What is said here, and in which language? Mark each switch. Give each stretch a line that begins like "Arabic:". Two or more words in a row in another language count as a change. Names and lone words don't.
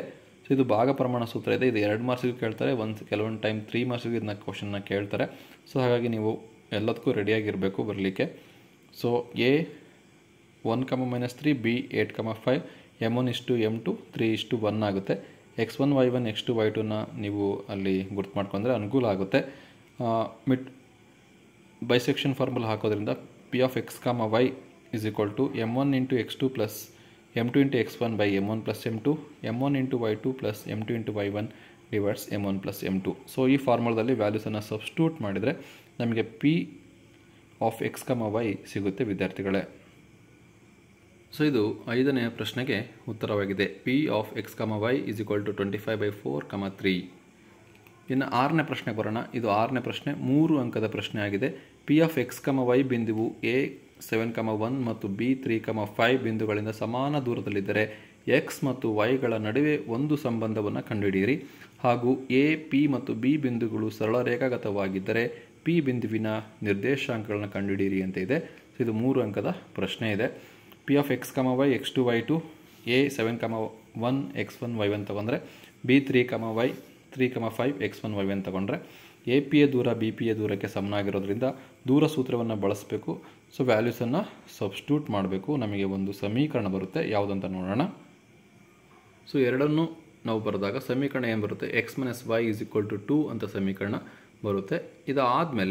Kannada: ಸೊ ಇದು ಭಾಗ ಪ್ರಮಾಣ ಸೂತ್ರ ಇದೆ. ಇದು 2 ಮಾರ್ಕ್ಸಿಗೆ ಕೇಳ್ತಾರೆ. ಕೆಲವೊಂದು ಟೈಮ್ 3 ಮಾರ್ಕ್ಸಿಗೆ ಇದನ್ನ ಕ್ವಶನ್ನ ಕೇಳ್ತಾರೆ. ಸೊ ಹಾಗಾಗಿ ನೀವು ಎಲ್ಲದಕ್ಕೂ ರೆಡಿಯಾಗಿರಬೇಕು ಬರಲಿಕ್ಕೆ. ಸೊ A 1, -3, B 8, 5 M1 M2 3:1 ಆಗುತ್ತೆ. x1 y1 x2 y2ನ ನೀವು ಅಲ್ಲಿ ಗುರ್ತು ಮಾಡ್ಕೊಂಡ್ರೆ ಅನುಕೂಲ ಆಗುತ್ತೆ.
English: bisection formula
Kannada: ಹಾಕೋದ್ರಿಂದ
English: P of x,
Kannada: y = M1 × x2 + M2 × x1 / M1 + M2 M1 × y2 + M2 × y1 / M1 + M2. ಸೊ ಈ ಫಾರ್ಮುಲಾದಲ್ಲಿ ವ್ಯಾಲ್ಯೂಸನ್ನು ಸಬ್ಸ್ಟಿಟ್ಯೂಟ್ ಮಾಡಿದರೆ ನಮಗೆ
English: P of x,
Kannada: y ಸಿಗುತ್ತೆ ವಿದ್ಯಾರ್ಥಿಗಳೇ. ಸೊ ಇದು 5ನೇ ಪ್ರಶ್ನೆಗೆ ಉತ್ತರವಾಗಿದೆ.
English: P of x, y = 25/4, 3.
Kannada: ಇನ್ನು 6ನೇ ಪ್ರಶ್ನೆಗೆ ಬರೋಣ. ಇದು 6ನೇ ಪ್ರಶ್ನೆ, 3 ಅಂಕದ ಪ್ರಶ್ನೆ ಆಗಿದೆ.
English: P of x,
Kannada: y ಬಿಂದುವು A 7, 1 ಮತ್ತು B 3, 5 ಬಿಂದುಗಳಿಂದ ಸಮಾನ ದೂರದಲ್ಲಿದ್ದರೆ x ಮತ್ತು yಗಳ ನಡುವೆ ಒಂದು ಸಂಬಂಧವನ್ನು ಕಂಡುಹಿಡಿಯಿರಿ. ಹಾಗೂ A, P ಮತ್ತು B ಬಿಂದುಗಳು ಸರಳ ರೇಖಾಗತವಾಗಿದ್ದರೆ P ಬಿಂದುವಿನ ನಿರ್ದೇಶಾಂಕಗಳನ್ನು ಕಂಡುಹಿಡಿಯಿರಿ ಅಂತ ಇದೆ. ಸೊ ಇದು 3 ಅಂಕದ ಪ್ರಶ್ನೆ ಇದೆ.
English: P of x,
Kannada: y x2 y2 A 7, 1 x1 y1 ತಗೊಂಡ್ರೆ B 3, y 3, 5 x1 y1 ತಗೊಂಡ್ರೆ ಎ ಪಿಯ ದೂರ ಬಿ ಪಿಯ ದೂರಕ್ಕೆ ಸಮನಾಗಿರೋದ್ರಿಂದ ದೂರ ಸೂತ್ರವನ್ನು ಬಳಸಬೇಕು. ಸೊ ವ್ಯಾಲ್ಯೂಸನ್ನು ಸಬ್ಸ್ಟಿಟ್ಯೂಟ್ ಮಾಡಬೇಕು. ನಮಗೆ ಒಂದು ಸಮೀಕರಣ ಬರುತ್ತೆ. ಯಾವುದಂತ ನೋಡೋಣ. ಸೊ ಎರಡನ್ನು ನಾವು ಬರೆದಾಗ ಸಮೀಕರಣ ಏನು ಬರುತ್ತೆ? x - y = 2 ಅಂತ ಸಮೀಕರಣ ಬರುತ್ತೆ.